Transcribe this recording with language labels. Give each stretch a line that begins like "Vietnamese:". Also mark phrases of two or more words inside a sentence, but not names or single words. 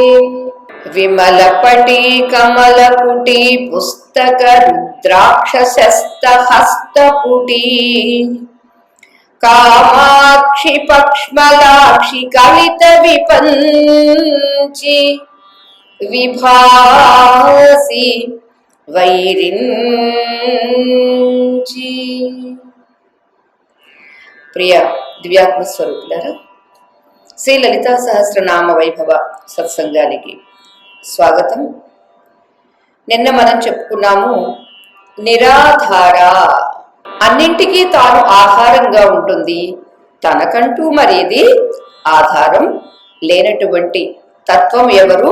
Sanskrit: विमलपटी कमलपुटी पुस्तक रुद्राक्षसस्तहस्तपुटी कामाक्षि पक्ष्मलाक्षि कलित विपञ्चि विभासि వైరించి।
Telugu: ప్రియ దివ్యాత్మ స్వరూపులారా, శ్రీ లలితా సహస్రనామ వైభవ సత్సంగానికి స్వాగతం. నిన్న మనం చెప్పుకున్నాము, నిరాధార, అన్నింటికీ తాను ఆధారంగా ఉంటుంది, తనకంటూ మరేది ఆధారం లేనటువంటి తత్వం ఎవరు?